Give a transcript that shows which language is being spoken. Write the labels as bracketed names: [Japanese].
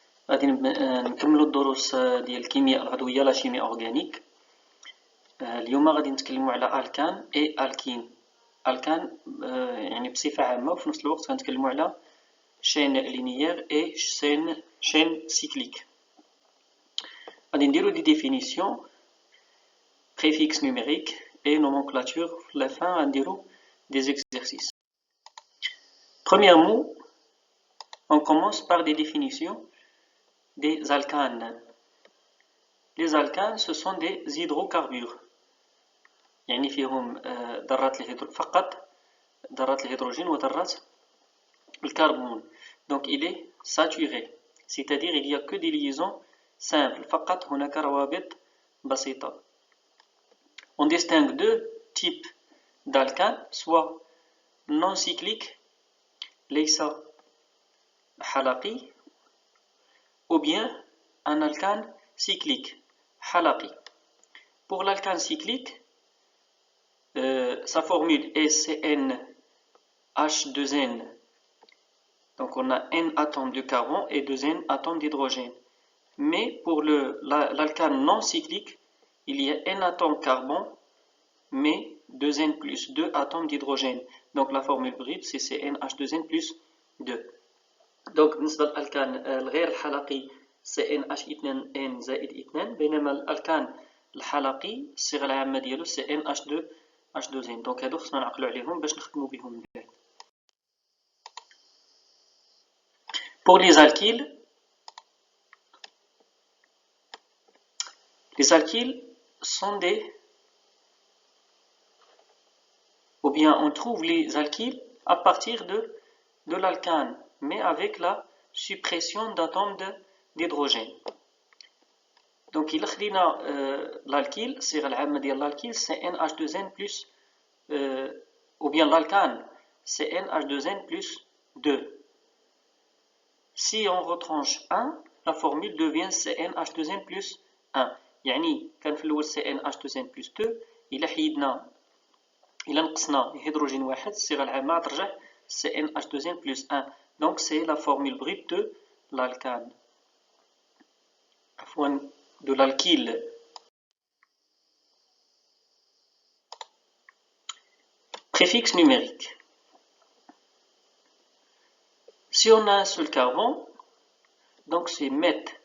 [Arabic] غادي نكملوا الدروس ديال الكيمياء العضوية [French] لا شيمي أورغانيك. [Arabic] اليوم غادي نتكلموا على الكان اي الكين. الكان يعني بصفة عامة، وفي نفس الوقت غنتكلموا على شين لينيير اي شين سيكليك. غادي نديرو دي ديفينيسيون [French] préfixe numérique et nomenclature. في la fin غنديرو des exercices. Premièrement, on commence par des définitions des alcanes. Les alcanes, ce sont des hydrocarbures. [Arabic] يعني فيهم ذرات فقط ذرات الهيدروجين وذرات الكربون. [French] Donc il est saturé, c'est-à-dire il n'y a que des liaisons simples. [Arabic] فقط هناك روابط بسيطة. [French] On distingue deux types d'alcanes, soit non cycliques, [Arabic] ليس حلقي, [French] ou bien un alcane cyclique, حلقي. Pour l'alcane cyclique, sa formule est CnH2n. Donc on a n atomes de carbone et 2n atomes d'hydrogène. Mais pour l'alcane non cyclique, il y a n atomes carbone, mais 2n plus 2 atomes d'hydrogène. Donc la formule brute c'est CnH2n plus 2. [Arabic] Donc بالنسبة للألكان الغير الحلقي CnH2n زائد 2. بينما الألكان الحلقي الصيغة العامة ديالو CnH2n. دونك هادو خصنا نعقلو عليهم باش نخدمو بهم من بعد. [French] Pour les alkyles sont des... Ou bien on trouve les alkyles à partir de l'alcane, mais avec la suppression d'atomes d'hydrogène. Donc il خدينا l'alkyle, [Arabic] الصيغة العامة ديال [French] l'alkyle c'est NH2n plus ou bien l'alcane c'est NH2n plus 2. Si on retranche 1, la formule devient CnH2n plus 1. [Arabic] يعني كان في الأول CnH2n plus 2. إلا حيدنا إلا نقصنا هيدروجين واحد الصيغة العامة ترجع CnH2n plus 1. [French] Donc c'est la formule brute de l'alcane. De l'alkyle. Préfixe numérique. Si on a un seul carbone, donc c'est met.